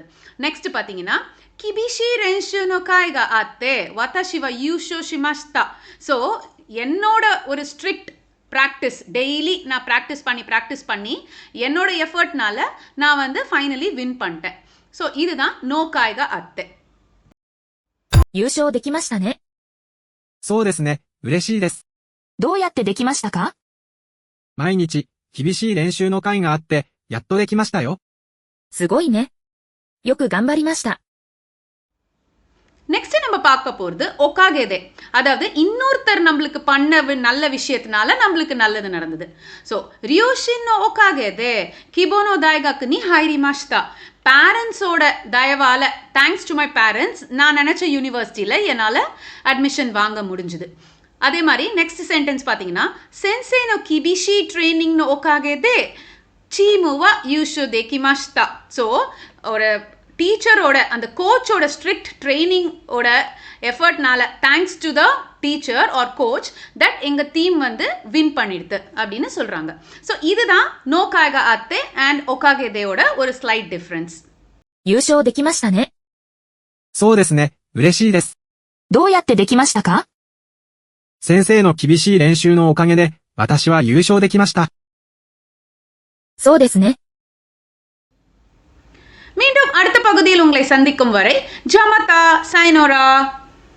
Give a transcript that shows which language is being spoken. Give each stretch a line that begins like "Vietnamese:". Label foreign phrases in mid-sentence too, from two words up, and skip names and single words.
Tamil: நெக்ஸ்ட் பார்த்தீங்கன்னா,
Japanese: 厳しい 練習 の 甲斐が あって 私 は 優勝 しました.
Tamil: ஸோ என்னோட ஒரு
English: strict practice,
Tamil: டெய்லி நான் ப்ராக்டிஸ் பண்ணி என்னோட எஃபர்ட்னால நான் வந்து
English: finally win
Tamil: பண்ணிட்டேன். ஸோ இதுதான்
Japanese: の 甲斐が あって. 優勝できましたね。そうですね。嬉しいです。どうやってできましたか？毎日、厳しい練習の会があって、やっとできましたよ。すごいね。よく頑張りました。
Tamil: நெக்ஸ்ட் நம்ம பார்க்க போகிறது ஒகாகேதே. அதாவது இன்னொருத்தர் நம்மளுக்கு பண்ண நல்ல விஷயத்தினால நம்மளுக்கு நல்லது நடந்தது.
Japanese: ஸோ 両親 おかげで 希望の 大学 に 入りました.
Tamil: பேரண்ட்ஸோட தயவால்,
English: thanks to my parents,
Tamil: நான் நினச்ச யூனிவர்சிட்டியில் என்னால் அட்மிஷன் வாங்க முடிஞ்சுது. அதே மாதிரி நெக்ஸ்ட் சென்டென்ஸ் பார்த்தீங்கன்னா,
Japanese: 先生 の 厳しい トレーニング の おかげで チームは 優勝 できました.
Tamil: ஸோ ஒரு டீச்சரோட, அந்த கோச்சோட
English: strict training
Tamil: எஃபர்ட்னால,
English: thanks to the teacher or coach, that
Tamil: எங்கள் டீம் வந்து வின் பண்ணிடுது அப்படின்னு சொல்கிறாங்க. ஸோ இதுதான்
Japanese: の 甲斐が あって
Tamil: அண்ட் ஒகாகேதேயோட ஒரு
English: slight difference.
Japanese: 優勝できましたね。そうですね。嬉しいです。どうやってできましたか？先生の厳しい練習のおかげで、私は優勝できました。そうですね。
Tamil: மீண்டும் அடுத்த பகுதியில் உங்களை சந்திக்கும் வரை
Japanese: じゃまた、さよなら.